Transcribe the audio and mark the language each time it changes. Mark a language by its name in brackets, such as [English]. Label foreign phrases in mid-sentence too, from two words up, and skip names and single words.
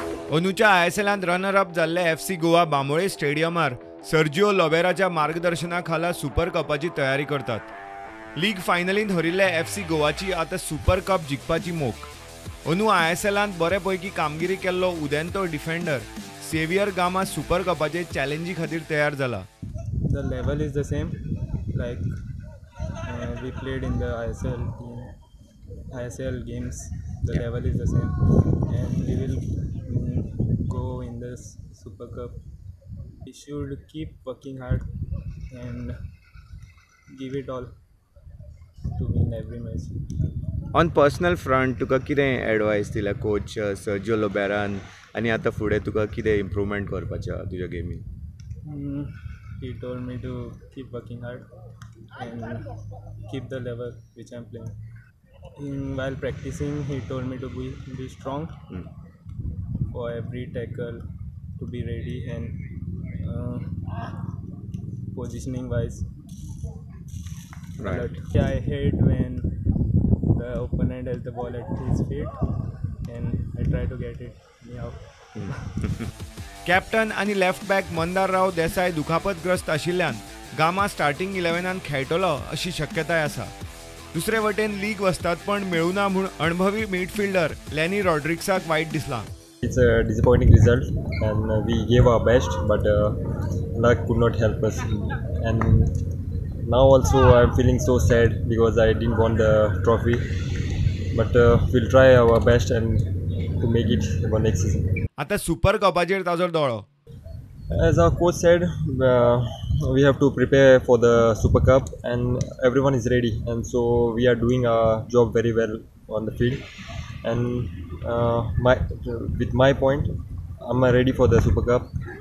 [Konkani] अंदूच्या ISLांत [English] runner up [Konkani] जाल्ले FC गोवा बांबोळे स्टेडियमार सर्जिओ लोबेराच्या मार्गदर्शनाखाला सुपर कपाची तयारी करतात। लीग फायनलींत हरिल्ले FC गोवाची आता सुपर कप जिखपाची मोख। अंदू ISLांत बरेपैकी कामगिरी केल्लो उदेंतो डिफेंडर सेवियर गामा सुपर कपाचे चॅलेंजी खातीर तयार जाला। [English] The level is the same, like we played in the ISL games. The level is the same, and we will go in this Super Cup. We should keep working hard and give it all to win every match. on personal front [Konkani] तुका कितें एडवायस दिल्या कोच सर्जिओ लोबेरान आनी आतां फुडें तुका कितें इम्प्रूवमेंट करपाचें आसा तुज्या गेमीन? [English] He told me to keep working hard and keep the level which I'm playing. While practicing, he told me to be strong for every tackle, to be ready and positioning wise. Right. But I hate when the opponent has the ball at his feet and I try to get it anyhow. [Konkani] कॅप्टन आणि [English] left back [Konkani] मंदारराव देसाई दुखापतग्रस्त आशिल्ल्यान गामा स्टार्टिंग 11 खेळटलो अशी शक्यताय आसा। दुसरे वटेन लीग वस्तादपण मेळुना म्हूण अणभवी मिडफिल्डर लॅनी रॉड्रिग्साक वायट दिसला। [English] It's a disappointing result and we gave our best, but luck could not help us. And now also I'm feeling so sad because I didn't won the trophy, but we'll try our best and to make it for next season. [Konkani] आता सुपर कपाचेर ताजो दोळो। [English] As our coach said, we have to prepare for the Super Cup and everyone is ready, and so we are doing our job very well on the field. And with my point, I'm ready for the Super Cup.